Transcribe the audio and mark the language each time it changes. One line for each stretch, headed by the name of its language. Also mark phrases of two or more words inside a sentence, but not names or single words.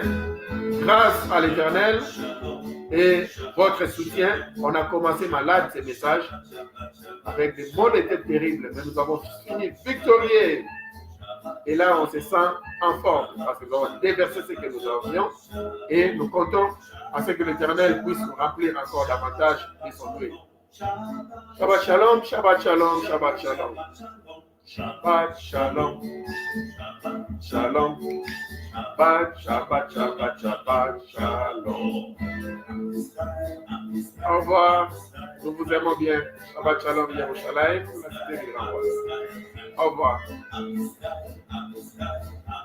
French: Grâce à l'Éternel et votre soutien, on a commencé malade ces messages avec des mots d'été terribles, mais nous avons fini victorieux. Et là, on se sent en forme parce que nous avons déversé ce que nous avions et nous comptons à ce que l'Éternel puisse nous remplir encore davantage de son œil.
Hebrew: שבת שלום, שבת שלום, שבת שלום. שבת שלום. שלום. שבת, שבת, שבת, שבת שלום.
French: Au revoir. Nous vous aimons bien.
Hebrew: שבת שלום, ירושלים,
French: la cité du Renvoi. Au revoir.